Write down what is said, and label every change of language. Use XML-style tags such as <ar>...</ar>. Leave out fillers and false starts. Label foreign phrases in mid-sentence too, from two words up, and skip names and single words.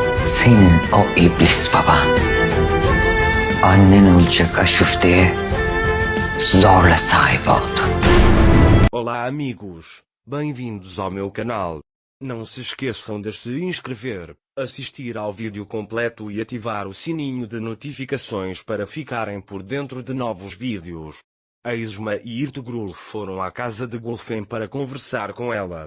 <tr>Senin o iblis baba annen olacak aşufteye zorla sahip oldu.</tr> <pt>Olá amigos, bem-vindos ao meu canal. Não se esqueçam de se inscrever, assistir ao vídeo completo e ativar o sininho de notificações para ficarem por dentro de novos vídeos. A Isma e Ertugrul foram à casa de Gulfen para conversar com ela.</pt>